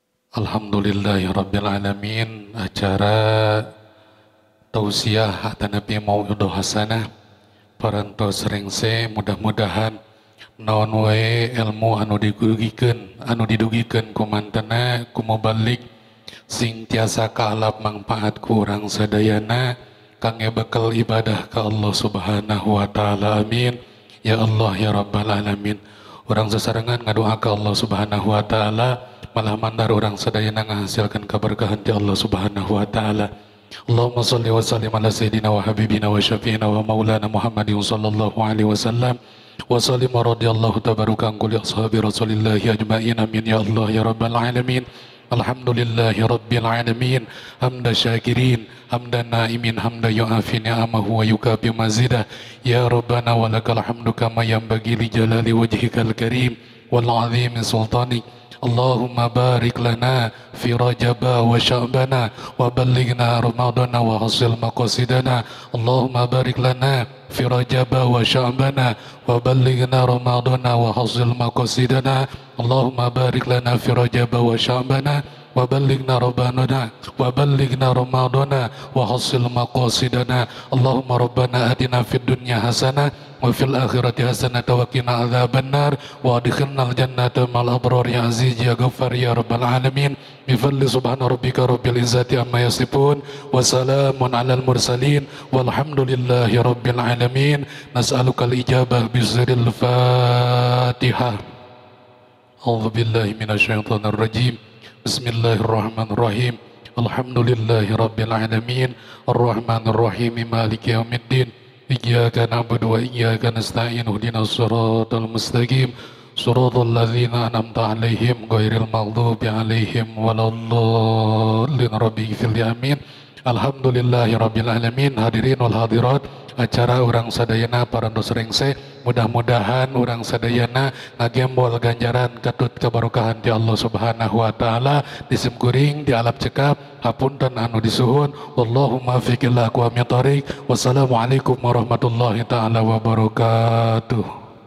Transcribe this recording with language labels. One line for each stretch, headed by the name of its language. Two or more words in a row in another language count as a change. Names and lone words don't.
Arabic: الحمد لله رب العالمين.
Sundanese: Acara tausiah atau Nabi
Arabic: موعظة حسنة
Sundanese: parantos rengse mudah-mudahan naon wae ilmu anu didugikeun ku mantena ku mubalik sing tiasa kaalap manfaat ku urang sadayana kangge bekal ibadah ka Allah
Arabic: سبحانه وتعالى. آمين يا الله يا رب العالمين.
Sundanese: Urang sasarengan ngadoa ka Allah
Arabic: سبحانه وتعالى
Sundanese: malah mandar urang sadayana ngahasilkan keberkahan ti Allah
Arabic: سبحانه وتعالى. اللهم صل وسلم على سيدنا وحبيبنا وشفيعنا ومولانا محمد صلى الله عليه وسلم وسلم رضي الله تبارك عن كل أصحاب رسول الله أجمعين. آمين يا الله يا رب العالمين الحمد لله رب العالمين. حمد الشاكرين حمد الناعمين حمدا يوافي نعمه ويكافئ مزيده. يا ربنا ولك الحمد كما ينبغي لجلال وجهك الكريم وعظيم سلطانك. اللهم بارك لنا في رجب وشعبان وبلغنا رمضان وحصل مقاصدنا. اللهم بارك لنا في رجب وشعبان وبلغنا رمضان وحصل مقاصدنا. اللهم بارك لنا في رجب وشعبان وبلغنا رمضان وحصل مقاصدنا. اللهم ربنا آتنا في الدنيا حسنة وفي الآخرة حسنة وقنا عذاب النار وأدخلنا الجنة مع الأبرار يا عزيز يا غفار يا رب العالمين. بفضل سبحان ربك رب العزة عما يصفون وسلام على المرسلين والحمد لله رب العالمين. نسألك الإجابة بسر الفاتحة. أعوذ بالله من الشيطان الرجيم. بسم الله الرحمن الرحيم الحمد لله رب العالمين. الرحمن الرحيم مالك يوم الدين إياك نعبد وإياك نستعين. اهدنا الصراط المستقيم صراط الذين أنعمت عليهم غير المغضوب عليهم ولا الضالين. رب اغفر لي آمين. الحمد لله رب العالمين. الحاضرين والحاضرات,
Sundanese: acara urang sadayana parantos rengse mudah-mudahan urang sadayana ngagembol ganjaran katut kabarokahan ti Allah
Arabic: سبحانه وتعالى
Sundanese: disim kuring di alap cekap hapunten anu disuhun. Allahumma fiqillah wa mitariq.
Arabic: والسلام عليكم ورحمة الله تعالى وبركاته.